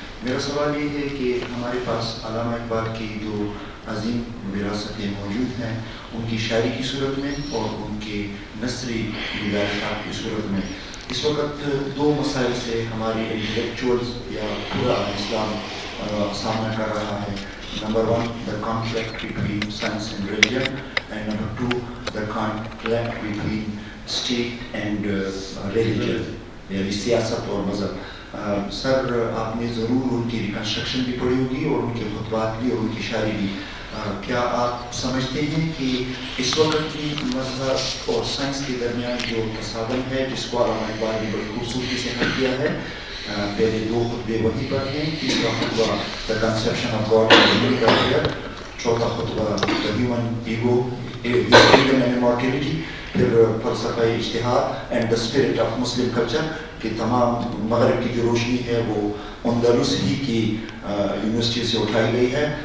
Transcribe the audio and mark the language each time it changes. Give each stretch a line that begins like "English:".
Urdu: میرا سوال یہ ہے کہ ہمارے پاس علامہ اقبال کی جو عظیم وراثتیں موجود ہیں, ان کی شاعری کی صورت میں اور ان کے نثری ہدایات کی صورت میں, اس وقت دو مسائل سے ہماری انٹلیکچوئلز یا پورا اسلام سامنا کر رہا ہے.
English: number 1, the conflict between science and religion, and number 2, the conflict between state and religion,
Urdu: یعنی سیاست اور مذہب. سر آپ نے ضرور ان کی ریکنسٹرکشن بھی پڑھی ہوگی اور ان کے خطبات بھی اور ان کی شاعری بھی. کیا آپ سمجھتے ہیں کہ اس وقت بھی مذہب اور سائنس کے درمیان جو تصادم ہے, جس کو علامہ اقبال نے بڑی خوبصورتی سے حل کیا ہے, پہلے 2 خطبے وہی پر ہیں, تیسرا خطبہ
English: the conception of God and biblical prayer,
Urdu: چوتھا خطبہ
English: the human ego, freedom and immortality,
Urdu: پھر فلسفہ اجتہاد
English: and the spirit of Muslim culture,
Urdu: کہ تمام مغرب کی جو روشنی ہے وہ اندلس ہی کی یونیورسٹی سے اٹھائی گئی ہے.